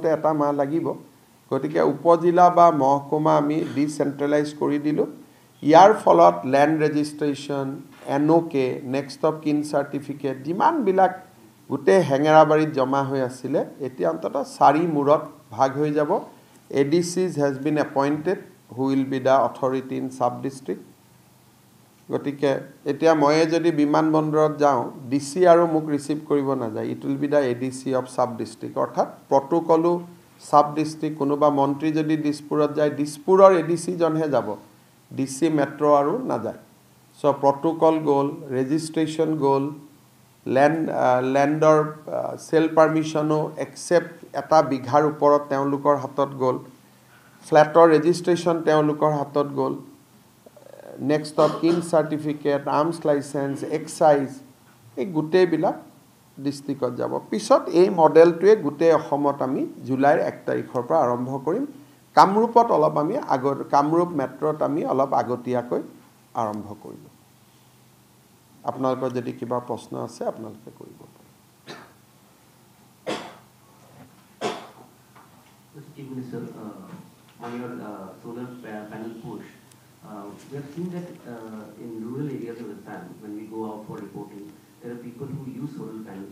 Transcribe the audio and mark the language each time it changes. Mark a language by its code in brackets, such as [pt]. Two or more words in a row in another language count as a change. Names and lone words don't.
[as] এটা মাহ লাগিব গতিকে উপজিলা বা মহকুমা আমি ডিচেন্ট্ৰেলাইজ কৰি দিলোঁ ইয়াৰ ফলত [en] land registration NOK next of kin certificate [as] যিমানবিলাক গোটেই হেঙেৰাবাৰীত জমা হৈ আছিলে এতিয়া অন্তত 4 মূৰত ভাগ হৈ যাব [en] ADCs has been appointed who will be the authority in sub district [as] গতিকে এতিয়া মই যদি বিমানবন্দৰত যাওঁ DC আৰু মোক ৰিসিভ কৰিব না যায় [en] it will be the ADC of sub district [as] অৰ্থাৎ প্ৰটোকলো [en] sub district [as] কোনোবা মন্ত্ৰী যদি দিছপুৰত যায় দিছপুৰৰ ADC জনহে যাব DC মেট্ৰো আৰু না যায় [en] so protocol goal registration goal [as] লেণ্ডৰ সেল পাৰমিশনো এক্সেপ্ট এটা বিঘাৰ ওপৰত তেওঁলোকৰ হাতত গ'ল [en] flat registration [as] তেওঁলোকৰ হাতত গ'ল [en] next of kin certificate arms license [as] এক্সাইজ এই গোটেইবিলাক ডিস্ট্ৰিক্টত যাব পিছত এই মডেলটোৱে গোটেই অসমত আমি জুলাইৰ 1 তাৰিখৰ পৰা আৰম্ভ কৰিম কামৰূপত অলপ আমি কামৰূপ মেট্ৰত আমি অলপ আগতীয়াকৈ আৰম্ভ কৰিম আপোনালোকৰ যদি কিবা প্ৰশ্ন আছে আপোনালোকে কৰিব [en] Chief Minister, on your solar panel push, we have seen that in rural areas of Assam, when we go out for reporting, there are people who use solar panels.